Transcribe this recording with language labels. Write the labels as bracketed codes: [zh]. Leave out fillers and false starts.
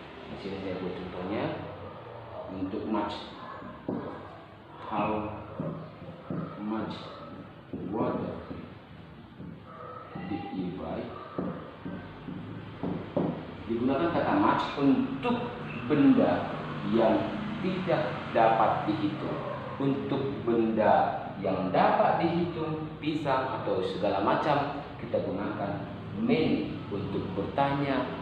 [id] Di sini saya buat contohnya untuk much. [en] How much water did you buy? [id] Digunakan kata much untuk benda yang tidak dapat dihitung. Untuk benda yang dapat dihitung, pisang atau segala macam, kita gunakan many untuk bertanya